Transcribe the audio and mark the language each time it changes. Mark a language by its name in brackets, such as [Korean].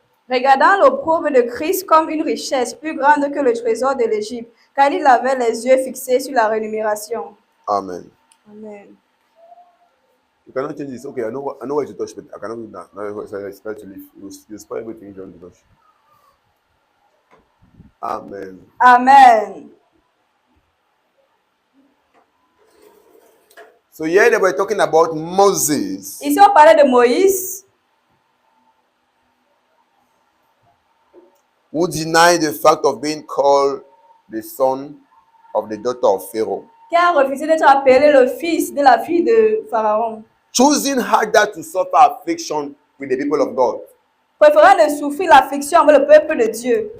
[French] Regardant l'opprobre de Christ comme une richesse plus grande que le trésor de l'Égypte, car il avait les yeux fixés sur la rémunération. [English] Amen. Amen. You cannot change this. Okay, I know where to touch, but I cannot do that. Now I expect to leave. You spoil everything you want to touch. Amen. Amen. So here they were talking about Moses, [French] Ici, on parlait de Moïse [English] who denied the fact of being called the son of the daughter of Pharaoh, [French] qui a refusé d'être appelé le fils de la fille de Pharaon, [English] choosing harder to suffer affliction with the people of God [French] préférant de souffrir l'affliction avec le peuple de Dieu